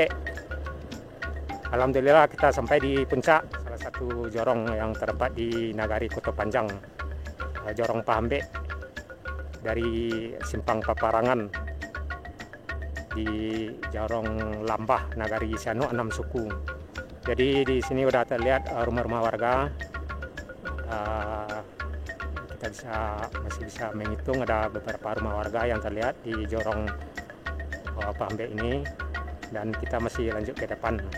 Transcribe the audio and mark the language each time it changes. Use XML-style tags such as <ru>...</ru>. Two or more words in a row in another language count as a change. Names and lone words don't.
<id>Alhamdulillah kita sampai di puncak salah satu jorong yang terdapat di Nagari Kota Panjang, Jorong Pahambe, dari Simpang Paparangan di Jorong Lambah Nagari Siano 6 suku. Jadi di sini udah terlihat rumah-rumah warga. Kita masih bisa menghitung ada beberapa rumah warga yang terlihat di Jorong Pahambe ini, dan kita masih lanjut ke depan.</id>